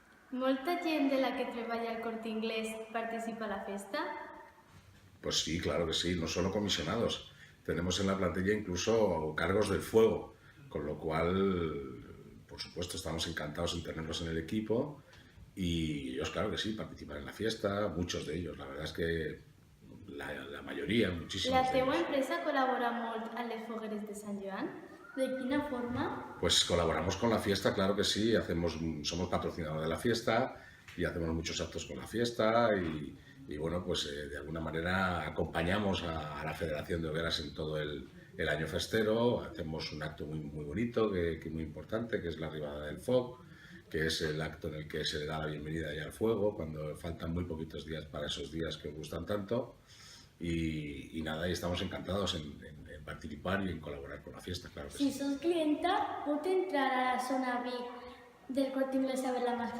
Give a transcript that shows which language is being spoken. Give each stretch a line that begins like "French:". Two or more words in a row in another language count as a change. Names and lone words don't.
Catalan: Molta gent de la que treballa al Corte Inglés participa a la festa?
Spanish: Pues sí, claro que sí, no solo comisionados. Tenemos en la plantilla incluso cargos del fuego, con lo cual, por supuesto, estamos encantados en tenerlos en el equipo y ellos, claro que sí, participan en la fiesta, muchos de ellos, la verdad es que la mayoría,
Catalan: La
Spanish: muchísimos de
Catalan: teua
Spanish: ellos.
Catalan: empresa col·labora molt a les fogueres de Sant Joan? De quina forma?
Spanish: Pues colaboramos con la fiesta, claro que sí, somos patrocinadores de la fiesta y hacemos muchos actos con la fiesta y bueno, pues de alguna manera acompañamos a la Federación de Hogueras en todo el año festero, hacemos un acto muy bonito, que muy importante, que es la Arribada del Foc, que es el acto en el que se le da la bienvenida ya al fuego, cuando faltan muy poquitos días para esos días que os gustan tanto. Y nada, y estamos encantados en participar y en colaborar con la fiesta, claro que
Catalan: Si
Spanish: sí.
Catalan: sos clienta, pot entrar a la zona VIP del Corte Inglés
Spanish: a ver
Catalan: la mascota?